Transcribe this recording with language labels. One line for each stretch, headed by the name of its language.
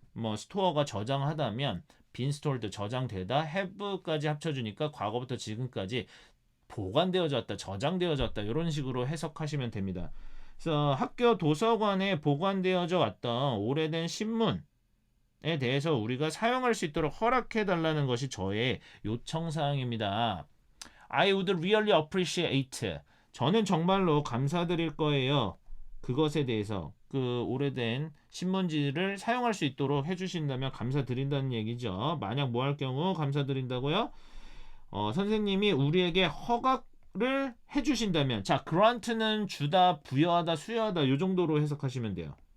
Korean: 뭐 스토어가 저장하다면 빈 스토어도 저장되다, have까지 합쳐주니까 과거부터 지금까지 보관되어져 왔다, 저장되어져 왔다 이런 식으로 해석하시면 됩니다. 그래서 학교 도서관에 보관되어져 왔던 오래된 신문에 대해서 우리가 사용할 수 있도록 허락해 달라는 것이 저의 요청 사항입니다.
English: I would really appreciate.
Korean: 저는 정말로 감사드릴 거예요. 그것에 대해서 그 오래된 신문지를 사용할 수 있도록 해주신다면 감사드린다는 얘기죠. 만약 뭐 할 경우 감사드린다고요? 선생님이 우리에게 허가를 해주신다면, 자, grant는 주다, 부여하다, 수여하다 요 정도로 해석하시면 돼요.